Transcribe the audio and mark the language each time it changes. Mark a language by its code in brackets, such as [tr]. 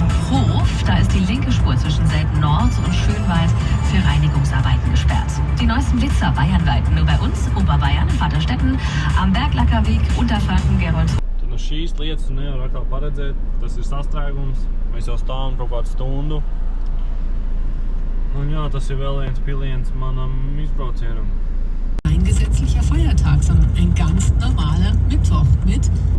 [de] Hof, da ist die linke Spur zwischen Selten-Nord und Schönwald für Reinigungsarbeiten gesperrt. Die neuesten Blitzer bayernweit nur bei uns, Oberbayern, Vaterstetten, am Berglackerweg, Unterfranken, Gerold. [lv] Tad no šīs lietas tu nevar atkal paredzēt, tas ir sastrēgums, mēs jau stāvam kaut kādu stundu. Un jā, tas ir vēl viens piliens manam izbraucienam. [de] Ein gesetzlicher Feiertag, sondern ein ganz normaler Mittwoch mit